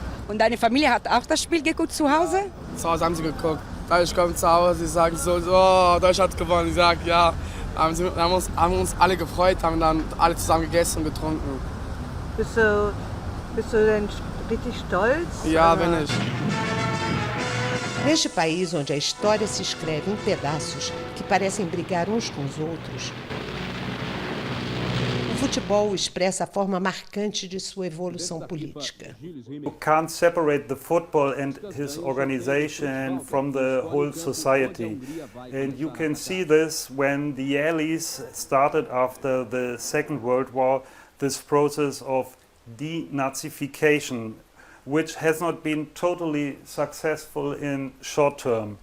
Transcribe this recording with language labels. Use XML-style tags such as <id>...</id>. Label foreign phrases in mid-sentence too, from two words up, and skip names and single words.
<de>Und deine Familie hat auch das Spiel geguckt zu Hause? Zu Hause haben sie geguckt. Ich komme zu Hause, sie sagen so, oh, Deutschland hat gewonnen. Ich sage, ja. Haben uns alle gefreut, haben dann alle zusammen gegessen und getrunken. Bist du denn richtig stolz? Ja, bin ich.</de> <pt>Neste país onde a história se escreve em pedaços que parecem brigar uns com os outros, o futebol expressa a forma marcante de sua evolução política.</pt> <en>You can't separate the football and his organization from the whole society. And you can see this when the Allies started after the Second World War, this process of denazification, which has not been totally successful in short term.</en>